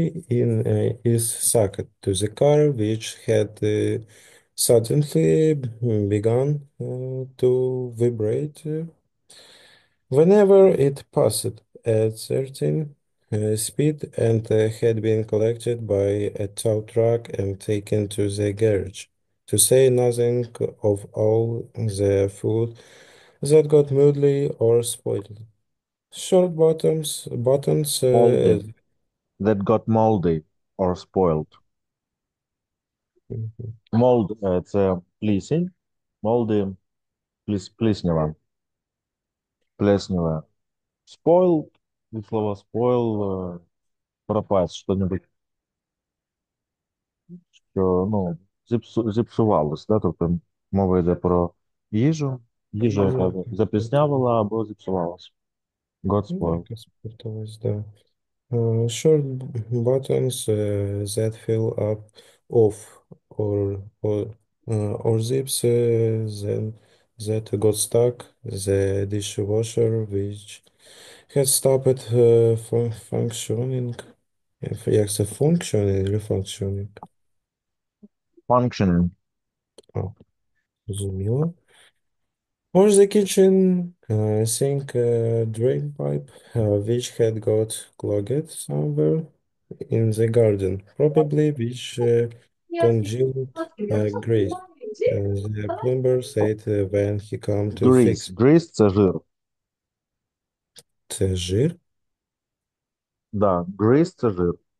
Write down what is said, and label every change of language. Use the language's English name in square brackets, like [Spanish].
[English] in his socket to the car, which had suddenly begun to vibrate whenever it passed at certain speed, and had been collected by a tow truck and taken to the garage. To say nothing of all the food that got moldy or spoiled. Short buttons, Moldy. That got moldy or spoiled. mhm, [Ukrainian] Mold це плісень. Moldy пліснява. [Russian] Плесневая. Spoiled. [Ukrainian] Від слова spoil пропасть, що-небудь, що, ну, зіпсувалось, да? Тобто мова йде про їжу. Їжа, яка запліснявила або зіпсувалась. [English] Got spoiled. [Ukrainian] якось спортилось, да. [English] Short buttons that fill up off or zips then that got stuck. The dishwasher which had stopped functioning. Як це functioning чи functioning? Functioning. [Ukrainian] А, зрозуміло. [English] Or the kitchen sink drain pipe, which had got clogged somewhere in the garden, probably which congealed grease. The plumber said when he come to Grease. fix [Ukrainian] Grease це жир. це жир. Да, grease це жир.